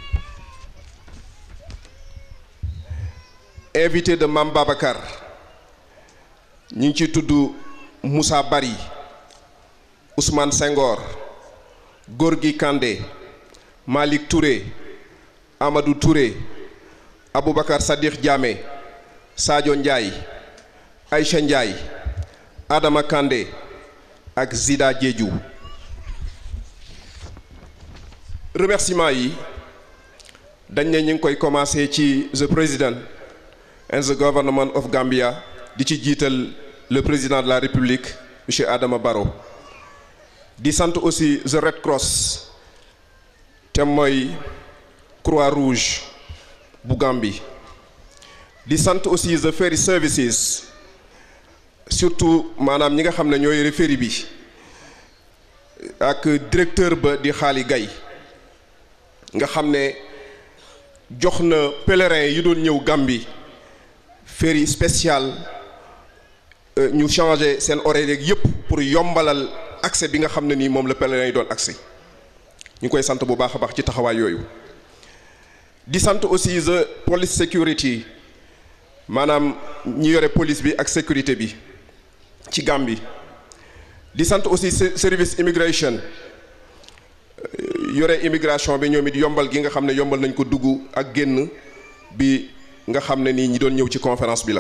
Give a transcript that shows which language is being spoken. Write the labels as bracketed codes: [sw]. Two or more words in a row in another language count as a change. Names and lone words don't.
[fr] invité de [wo] Mame Babacar ñu ngi ci tudd Moussa Bari, Ousmane Senghor, Gorgui Kandé, Malick Touré, Amadou Touré, Aboubacar Sadikh Diamé, Sadio Ndiaye, Aïcha Ndiaye, Adama Kandé ak Zida Diédhiou. remerciement yi dañ ne ñu ngi koy commencé ci [en] the president and the government of Gambia, [wo] di ci jiital [fr] le président de la République monsieur [wo] Adama Barrow, di sant aussi [en] the Red Cross [wo] te mooy Croix Rouge bu Gambie, di sant aussi [en] the ferry services [wo] surtout maanaam ñi nga xam ne ñoo yore ferry bi ak directeur ba di Xaali Gay nga xam ne jox na pèlerin yi doon ñëw Gambie ferry spécial ñu changé seen horaire yeeg yëpp pour yombalal accès bi nga xam ne nii moom la pèlerin yi doon accès. ñu koy sant bu baax a baax ci taxawaay yooyu. di sant aussi [en] the police security [wo] maanaam ñi yore police bi ak sécurité bi ci Gambie. di sant aussi [fr] service immigration [wo] yore immigration bi ñoom it yombal gi nga xam ne yombal nañ ko dugg ak génn bi nga xam ne nii ñi doon ñëw ci conférence bi la.